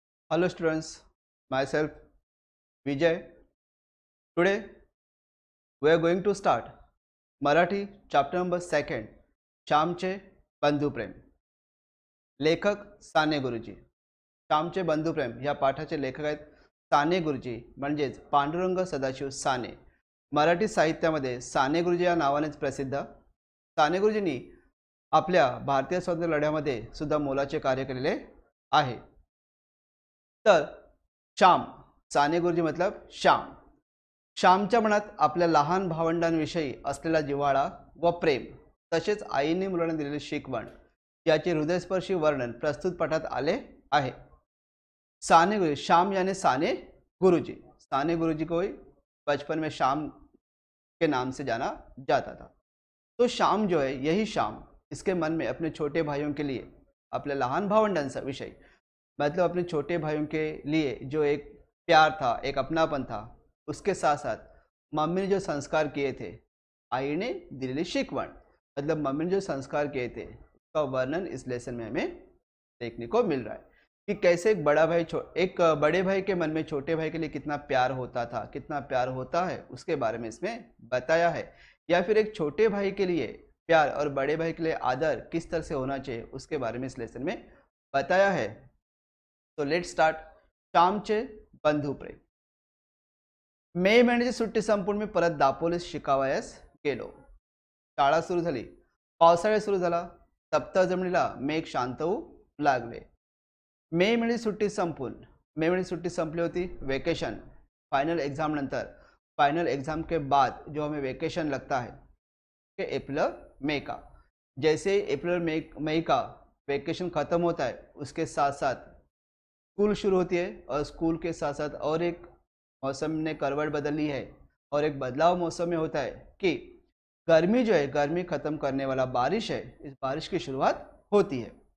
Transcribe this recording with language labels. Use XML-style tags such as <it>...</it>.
<en>Hello students, myself Vijay. Today we are going to start Marathi chapter number 2 श्यामचे बंधुप्रेम.</en> <mr>लेखक साने गुरुजी. श्यामचे बंधुप्रेम या पाठाचे लेखक आहेत साने गुरुजी म्हणजेच पांडुरंग सदाशिव साने. मराठी साहित्यामध्ये साने गुरुजी या नावानेच प्रसिद्ध. साने गुरुजींनी आपल्या भारतीय स्वातंत्र्य लढ्यामध्ये सुद्धा मोलाचे कार्य केलेले आहे.</mr> <hi>तर श्याम, साने गुरुजी मतलब श्याम.</hi> <mr>श्यामच्या मनात आपल्या लहान भावंडांविषयी असलेला जिव्हाळा व प्रेम, तसेच आईने मुलांना दिलेली शिकवण याचे हृदयस्पर्शी वर्णन प्रस्तुत पाठात आले आहे.</mr> <hi>साने गुरुजी, श्याम यानी साने गुरुजी. साने गुरुजी को बचपन में श्याम के नाम से जाना जाता था. तो श्याम जो है, यही श्याम इसके मन में अपने छोटे भाइयों के लिए, अपने लहान भावंडांचा विषय मतलब अपने छोटे भाइयों के लिए जो एक प्यार था, एक अपनापन था, उसके साथ साथ मम्मी ने जो संस्कार किए थे, आई ने दिलेली शिकवण मतलब मम्मी ने जो संस्कार किए थे, उसका वर्णन इस लेसन में हमें देखने को मिल रहा है कि कैसे एक बड़े भाई के मन में छोटे भाई के लिए कितना प्यार होता था, कितना प्यार होता है, उसके बारे में इसमें बताया है. या फिर एक छोटे भाई के लिए प्यार और बड़े भाई के लिए आदर किस तरह से होना चाहिए, उसके बारे में इस लेसन में बताया है.</hi> <en>तो let start. श्यामचे बंधुप्रेम.</en> <mr>मे महिन्याची सुट्टी संपून मी परत दापोलीस शिकावयास गेलो. शाळा सुरू झाली, पावसाळा सुरू झाला. तप्त जमिनीला मेघ शांत होऊ लागले. मे महिन्याची सुट्टी संपून, मे महिन्याची सुट्टी संपली होती.</mr> <hi>वेकेशन, फाइनल एग्जाम नंतर, फाइनल एग्जाम के बाद जो हमें वेकेशन लगता है कि अप्रैल मई का, जैसे अप्रैल मई का वेकेशन ख़त्म होता है, उसके साथ साथ स्कूल शुरू होती है. और स्कूल के साथ साथ और एक मौसम ने करवट बदल ली है और एक बदलाव मौसम में होता है कि गर्मी जो है, गर्मी खत्म करने वाला बारिश है, इस बारिश की शुरुआत होती है.</hi>